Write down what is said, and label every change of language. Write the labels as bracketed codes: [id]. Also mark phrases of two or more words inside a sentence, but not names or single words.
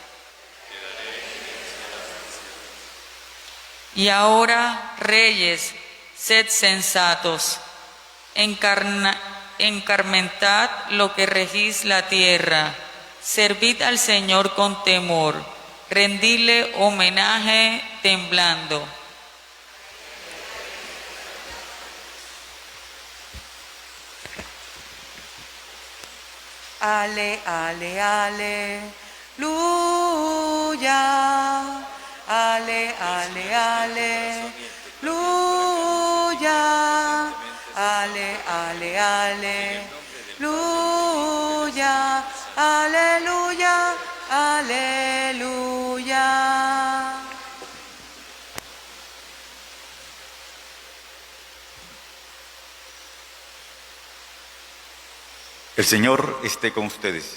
[es] Y ahora, reyes, sed sensatos, encarmentad lo que regís la tierra, servid al Señor con temor, rendidle homenaje temblando. Ale, ale, aleluya. Ale, ale, aleluya. Ale, ale, aleluya. Aleluya, aleluya. El Señor esté con ustedes.